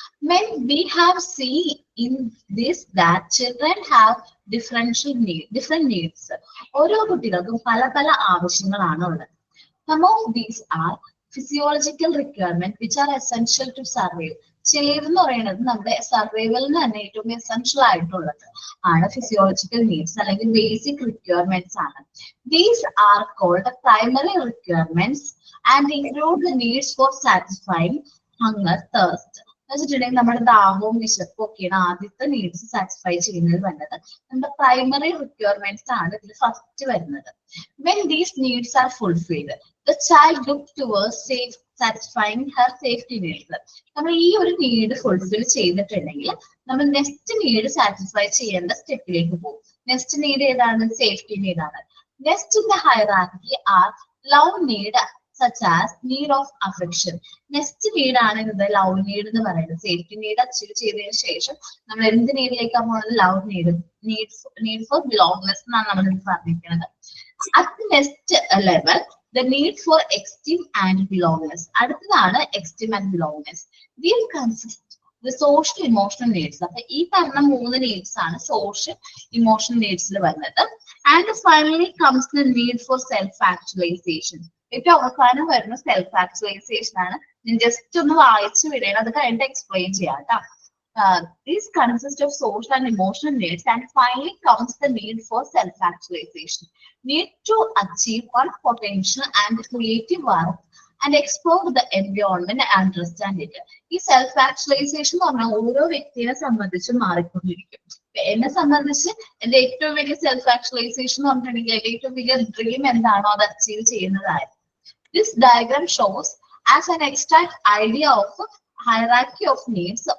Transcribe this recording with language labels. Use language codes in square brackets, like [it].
[en] When we have seen in this that children have different needs. [ml] ഓരോ കുട്ടികൾക്കും പല പല ആവശ്യങ്ങളാണ് ഉള്ളത്. [en] Some of these are physiological requirements which are essential to survive. [ml] ചിലതെന്ന് പറയുന്നത് നമ്മുടെ സർവൈവലിന് തന്നെ ഏറ്റവും എസെൻഷ്യൽ ആയിട്ടുള്ളത് ആണ് ഫിസിയോളജിക്കൽ നീഡ്സ്, അല്ലെങ്കിൽ ബേസിക് റിക്വയർമെന്റ്സ് ആണ്. [en] These are called primary requirements and include the needs for satisfying hunger, thirst. [ml] വെച്ചിട്ടുണ്ടെങ്കിൽ നമ്മുടെ ദാഹവും വിശപ്പും ഒക്കെയാണ് ആദ്യത്തെ നീഡ്സ് സാറ്റിസ്ഫൈ ചെയ്യുന്നത് വരുന്നത്. നമ്മുടെ പ്രൈമറി റിക്വയർമെന്റ്സ് ആണ് ഇതിൽ ഫസ്റ്റ് വരുന്നത്. [en] When these needs are fulfilled, the child looks towards satisfying her safety needs. [ml] നമ്മൾ ഈ ഒരു നീഡ് ഫുൾഫിൽ ചെയ്തിട്ടുണ്ടെങ്കിൽ നമ്മൾ നെക്സ്റ്റ് നീഡ് സാറ്റിസ്ഫൈ ചെയ്യേണ്ട സ്റ്റെപ്പിലേക്ക് പോകും. നെക്സ്റ്റ് നീഡ് ഏതാണ്? Safety നീഡാണ്. [en] Next in the hierarchy are love need such as need of affection. [ml] Next need ആണ് ഇത് ലവ് നീഡ് എന്ന് പറയുന്നത്. സേഫ്റ്റി നീഡ് അച്ചീവ് ചെയ്തതിനു ശേഷം നമ്മൾ എന്ത് നീഡിലേക്കാണ് പോകുന്നത്? ലവ് നീഡ്, നീഡ് ഫോർ ബിലോങ്നെസ് എന്നാണ് നമ്മൾ പറഞ്ഞിരിക്കുന്നത്. [en] At the next level the need for esteem and belongingness. [ml] അടുത്തതാണ് [en] esteem and belongingness. These consist the social emotional needs. [ml] അപ്പൊ ഈ പറഞ്ഞ മൂന്ന് നീഡ്സ് ആണ് സോഷ്യൽ ഇമോഷണൽ നീഡ്സിൽ വരുന്നത്. [en] And finally comes the need for self actualization. [ml] ഏറ്റവും അവസാനം വരുന്ന സെൽഫ് ആക്ച്വലൈസേഷൻ ആണ്. ഞാൻ ജസ്റ്റ് ഒന്ന് വായിച്ചു വിടണം, അത് കഴിഞ്ഞിട്ട് എക്സ്പ്ലെയിൻ ചെയ്യാം കേട്ടോ. [en] These consist of social and emotional needs, and finally comes the need for self-actualization. Need to achieve one's potential and creative work and explore the environment and understand it. [ml] ഈ self actualization എന്ന് പറഞ്ഞാൽ ഓരോ വ്യക്തിയെ സംബന്ധിച്ച് മാറിക്കൊണ്ടിരിക്കും. എന്നെ സംബന്ധിച്ച് എന്റെ ഏറ്റവും വലിയ സെൽഫ് ആക്ച്വലൈസേഷൻ എന്ന് പറഞ്ഞിട്ടുണ്ടെങ്കിൽ എന്റെ ഏറ്റവും വലിയ ഡ്രീം എന്താണോ അത് achieve ചെയ്യുന്നതായിരുന്നു. [en] This diagram shows as an extract idea of hierarchy of needs.